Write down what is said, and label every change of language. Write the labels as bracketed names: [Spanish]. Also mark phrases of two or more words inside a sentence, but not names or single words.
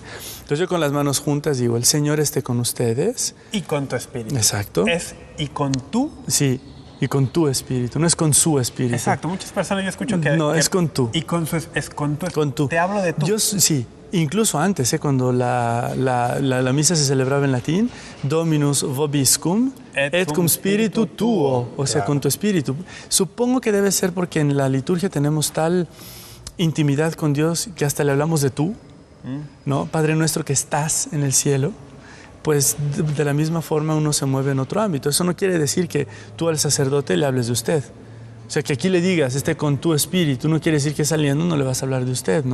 [Spanish] Entonces yo con las manos juntas digo, el Señor esté con ustedes. Y con tu espíritu. Exacto. Y con tú. Sí. y con tu espíritu, no es con su espíritu. Exacto, muchas personas yo escucho que... No, que- es con tú. Y con su, es con tu. Con tú. Te hablo de tú. Sí, incluso antes, cuando la misa se celebraba en latín, [Latin] Dominus vobiscum et cum spiritu tuo, [Spanish] o sea, Claro. con tu espíritu. Supongo que debe ser porque en la liturgia tenemos tal intimidad con Dios que hasta le hablamos de tú, ¿no? Padre nuestro que estás en el cielo. Pues de la misma forma uno se mueve en otro ámbito. Eso no quiere decir que tú al sacerdote le hables de usted. O sea, que aquí le digas, con tu espíritu, no quiere decir que saliendo no le vas a hablar de usted, ¿no?